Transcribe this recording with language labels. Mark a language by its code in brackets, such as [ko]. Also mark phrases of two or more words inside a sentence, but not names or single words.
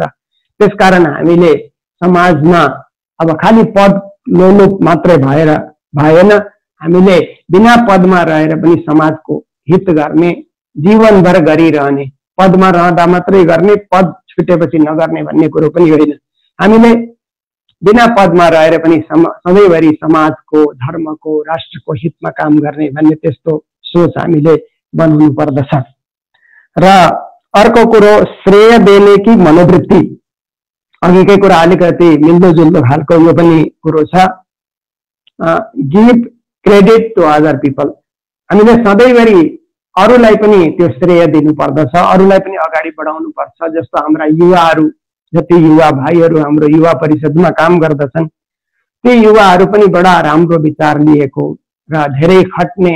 [ne] त्यसकारण हामीले समाजमा अब खालि पद लोलुप मात्रै भएर भएन, हामीले बिना पदमा रहेर पनि समाजको हित गर्ने, जीवनभर गरिरहने, पदमा रहँदा मात्रै गर्ने, पद छुटेपछि नगर्ने भन्ने कुरो पनि होइन। हामीले बिना पदमा रहेर पनि सधैँभरि समाजको, धर्मको, राष्ट्रको हितमा काम गर्ने भन्ने त्यस्तो सोच हामीले बनाउनु पर्दछ। र अर्को कुरो [hi] श्रेय देने की मनोवृत्ति, [ne] अघिकै कुरा अलिकति मिल्दोजुल्दो खालको यो पनि कुरो छ। [en] give credit to other people, [ne] हामीले सधैँभरि अरूलाई पनि त्यो श्रेय दिनु पर्दछ, अरूलाई पनि अगाडि बढाउनु पर्छ। जस्तो हाम्रा युवाहरू, जति युवा भाइहरू हाम्रो युवा परिषदमा काम गर्दछन्, ती युवाहरू पनि बडा राम्रो विचार लिएको र धेरै खट्ने,